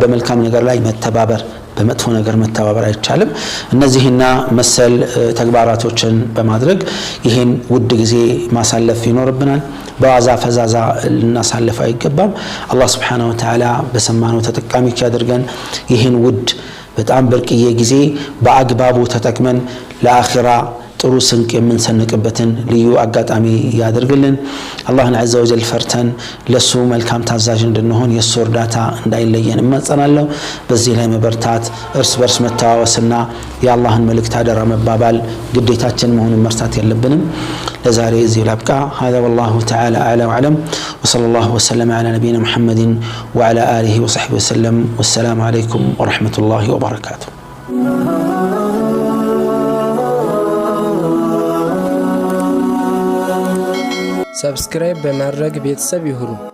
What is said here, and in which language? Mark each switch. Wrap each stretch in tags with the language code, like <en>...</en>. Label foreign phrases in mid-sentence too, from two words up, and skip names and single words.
<am>በመልካም ነገር ላይ መተባበር በመጥፎ ነገር መተባበር አይቻልም እነዚህና መሰል ተግባራቶችን በማድረግ ይሄን ውድ ጊዜ ማሳለፍ ይኖርብናል በዋዛ ፈዛዛ ልናሳልፍ አይገባም አላህ</am> <ar>سبحانه وتعالى</ar> <am>በሰማነው ተጠቃሚዎች ያድርገን ይሄን ውድ በጣም በርቅዬ ጊዜ በአግባቡ ተጠቅመን ለአኺራ ጥሩ ስንቅ የምንሰንቅበትን ልዩ አጋጣሚ ያድርግልን አላህን</am> <ar>عز وجل</ar> <am>ፈርተን ለሱ መልካም ታዛዥ እንድንሆን የሱ እርዳታ እንዳይለየን እማጸናለሁ በዚህ ላይ መበርታት እርስ በርስ መተዋወስና የአላህን መልእክት አደራ መባባል ግዴታችን መሆኑን መርሳት የለብንም ለዛሬ እዚህ ላብቃ</am> <ar>هذا والله تعالى اعلى واعلم وصلى الله وسلم على نبينا محمد وعلى اله وصحبه وسلم والسلام عليكم ورحمة الله وبركاته</ar> <am>ሰብስክራይብ በማድረግ ቤተሰብ ይሁኑ</am>